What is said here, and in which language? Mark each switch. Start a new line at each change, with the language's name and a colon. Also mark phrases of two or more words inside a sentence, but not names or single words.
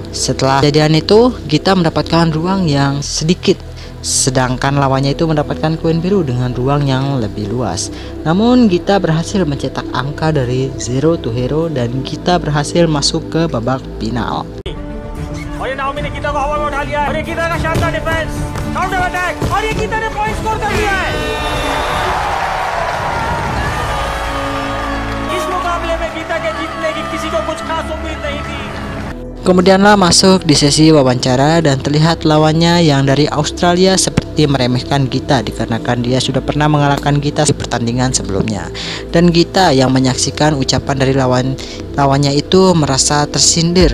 Indonesian: Setelah kejadian itu, Gita mendapatkan ruang yang sedikit, sedangkan lawannya itu mendapatkan koin biru dengan ruang yang lebih luas. Namun Gita berhasil mencetak angka dari
English: 0 to hero,
Indonesian: dan Gita berhasil masuk ke babak final.
Hindi: और ये नाओमी ने गीता को हवा में उठा लिया है और ये गीता का शानदार डिफेंस,
English: counter attack
Hindi: और ये गीता ने
English: point score
Hindi: कर दिया है। इस मुकाबले में गीता के जीतने की किसी को कुछ खास उम्मीद नहीं थी।
Indonesian: Kemudianlah masuk di sesi wawancara, dan terlihat lawannya yang dari Australia seperti meremehkan Gita dikarenakan dia sudah pernah mengalahkan Gita di pertandingan sebelumnya. Dan Gita yang menyaksikan ucapan dari lawannya itu merasa tersindir.